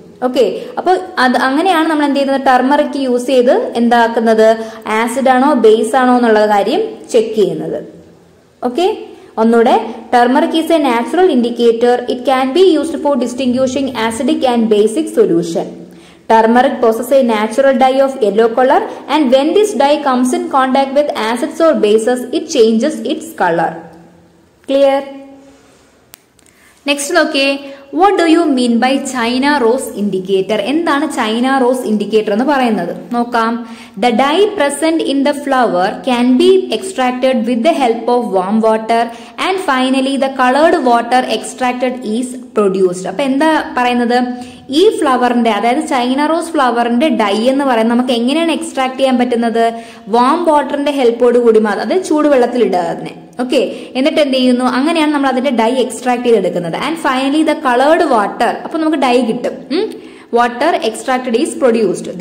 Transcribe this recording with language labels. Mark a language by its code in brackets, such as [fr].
[ml] Okay, അപ്പോൾ അത് അങ്ങനെയാണ് നമ്മൾ എന്ത് ചെയ്യുന്നത്, ടർമറിക് യൂസ് ചെയ്ത് എന്താക്കുന്നത്, ആസിഡ് ആണോ ബേസ് ആണോ എന്നുള്ള കാര്യം ചെക്ക് ചെയ്യുന്നത്. [en] okay, [ml] ഒന്നുകൂടെ, [en] Turmeric is a natural indicator. It can be used for distinguishing acidic and basic solution. Turmeric possesses a natural dye of yellow color, and when this dye comes in contact with acids or bases, it changes its color. Clear? Next, okay, what do you mean by China rose indicator? [ml] എന്താണ് China rose indicator എന്ന് പറയുന്നത്? നോക്കാം. [en] The dye present in the flower can be extracted with the help of warm water, and finally the colored water extracted is produced. [ml] അപ്പൊ എന്താ പറയുന്നത്, ഈ ഫ്ലവറിന്റെ, അതായത് China rose ഫ്ലവറിന്റെ dye എന്ന് പറയുന്നത് നമുക്ക് എങ്ങനെയാണ് എക്സ്ട്രാക്ട് ചെയ്യാൻ പറ്റുന്നത്, വാം വാട്ടറിന്റെ ഹെൽപ്പോട് കൂടി മാത്രം, അതായത് ചൂടുവെള്ളത്തിൽ ഇടുക അതിനെ. ഓക്കെ, എന്നിട്ട് എന്ത് ചെയ്യുന്നു, അങ്ങനെയാണ് നമ്മൾ അതിന്റെ ഡൈ എക്സ്ട്രാക്ട് ചെയ്തെടുക്കുന്നത്. [en] and finally the coloured water, [ml] അപ്പൊ നമുക്ക് ഡൈ കിട്ടും. [en] Water extracted is produced.